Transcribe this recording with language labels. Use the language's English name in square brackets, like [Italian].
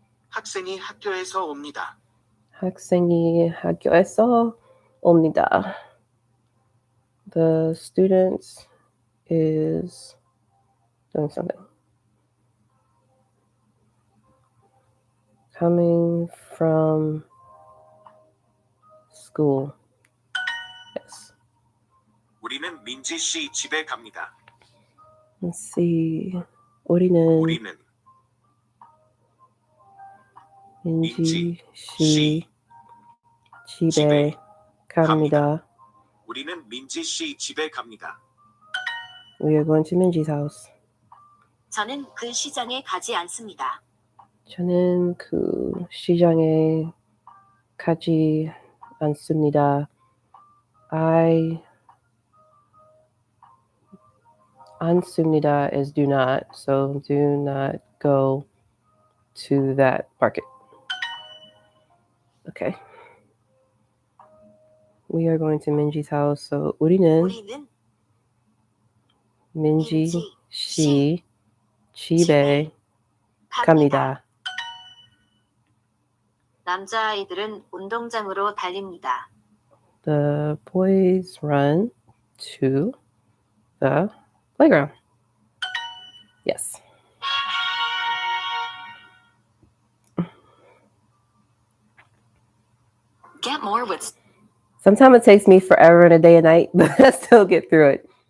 [Korean] 학생이 학교에서 옵니다. 학생이 학교에서 옵니다. [English] The student is doing something. Coming from school. Yes. [Korean] 우리는 민지 씨 집에 갑니다. [English] Let's see. [Korean] 우리는 우리는 민지 씨 씨 집에 집에 갑니다. 우리는 민지 씨 집에 갑니다. [English] We are going to Minji's house. [Korean] 저는 그 시장에 가지 않습니다. 저는 그 시장에 가지 않습니다. [English] I [Korean] 않습니다 [English] is do not, so do not go to that market. Okay. We are going to Minji's house, so [Korean] 우리는 우리는 민지 민지 씨 집에 집에 갑니다. 남자아이들은 운동장으로 달립니다. [English] The boys run to the playground. Yes. Get more with Sometimes it takes me forever in a day and night, but I still get through it.